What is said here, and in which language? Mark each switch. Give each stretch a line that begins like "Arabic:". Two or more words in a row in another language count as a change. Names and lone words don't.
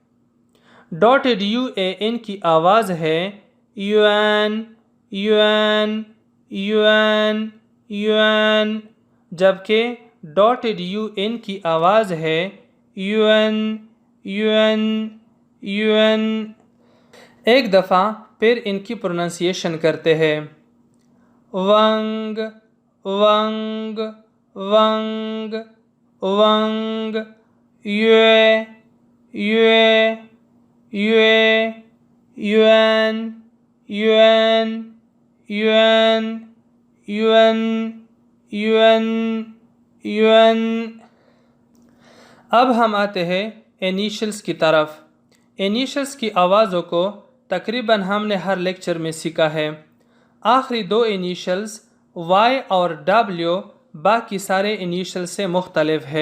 Urdu: ڈاٹڈ UAN کی آواز ہے یوان یوان یوان یوان، جبکہ ڈاٹڈ UN کی آواز ہے یون یون یون۔ ایک دفعہ پھر ان کی پروننسیشن کرتے ہیں۔ ونگ ونگ ونگ ونگ، یوے یوے یوے یوان یوان یوان یون یون یون۔ اب ہم آتے ہیں انیشلز کی طرف۔ انیشلز کی آوازوں کو تقریباً ہم نے ہر لیکچر میں سیکھا ہے۔ آخری 2 انیشلز Y اور W باقی سارے انیشل سے مختلف ہے۔